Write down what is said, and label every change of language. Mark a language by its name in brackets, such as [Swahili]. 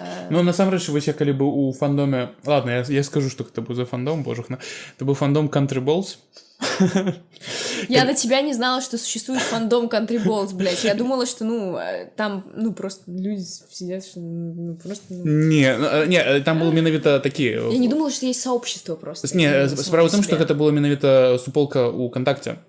[Belarusian] Ну, насамрэч, вось я калі быў у фандоме... Ладно, я скажу, што гэта быў за фандом, божухна. Это быў фандом Country Balls. [Russian] Я на тебя не знала, что существует фандом Country Balls, блядь. Я думала, что, там, просто люди сидят, что, просто... Не, там было менавіта такие... Я не думала, что есть сообщество просто. [Belarusian] Не, справа ў тым, што гэта было менавіта суполка ў Контакце.